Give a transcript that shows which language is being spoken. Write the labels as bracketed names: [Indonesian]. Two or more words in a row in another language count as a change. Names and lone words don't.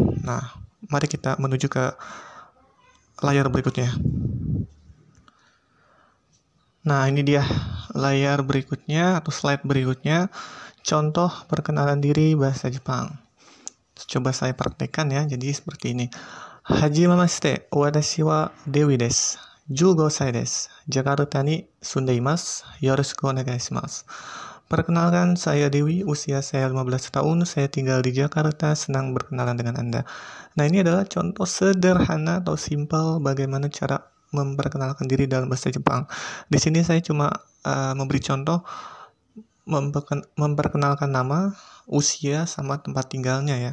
[Indonesian] Nah, mari kita menuju ke layar berikutnya. Nah, ini dia layar berikutnya atau slide berikutnya, contoh perkenalan diri bahasa Jepang. Coba saya praktekkan ya, jadi seperti ini. [Japanese] はじめまして、私はデウィです. 15 歳です. ジャカルタに住んでいます。よろしくお願いします. [Indonesian] Perkenalkan, saya Dewi, usia saya 15 tahun, saya tinggal di Jakarta, senang berkenalan dengan Anda. Nah, ini adalah contoh sederhana atau simpel bagaimana cara memperkenalkan diri dalam bahasa Jepang. Di sini saya cuma memberi contoh memperkenalkan nama, usia, sama tempat tinggalnya ya.